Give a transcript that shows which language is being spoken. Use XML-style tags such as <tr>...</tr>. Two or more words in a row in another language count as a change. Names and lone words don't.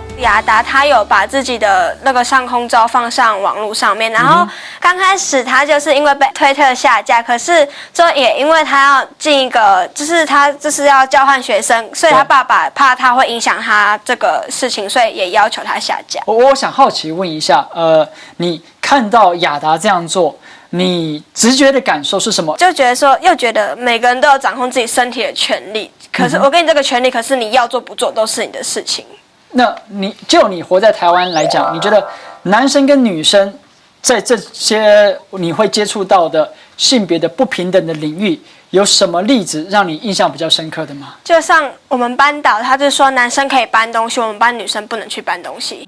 <zh>雅達他有把自己的那個上空照放上網絡上面，然後剛開始他就是因為被推特下架，可是之後也因為他要進一個，就是他就是要交換學生，所以他爸爸怕他會影響他這個事情，所以也要求他下架。我想好奇問一下。你看到雅達這樣做，你直覺的感受是什麼？就覺得說，又覺得每個人都有掌控自己身體的權利，可是我給你這個權利，可是你要做不做都是你的事情。那你活在台灣來講，你覺得男生跟女生在這些你會接觸到的性別的不平等的領域，有什麼例子讓你印象比較深刻的嗎？就像我們班導，他就說男生可以搬東西，我們班女生不能去搬東西。</zh>